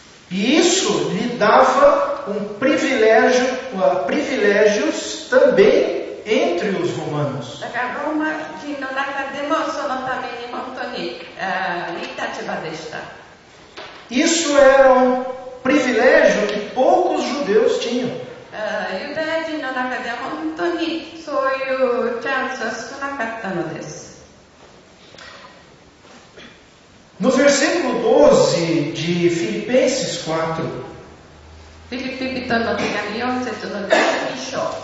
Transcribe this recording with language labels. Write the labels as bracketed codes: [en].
[pt] E isso lhe dava privilégios também entre os romanos. [ja] だからローマ人の中でもそのために本当にいい立場でした。 [pt] Isso era privilégio que poucos judeus tinham. [ja] ユダヤ人の中では本当にそういうチャンスは少なかったのです。 [pt] No versículo 12 de Filipenses 4, [ja] フィリピ人の手紙4節の12章。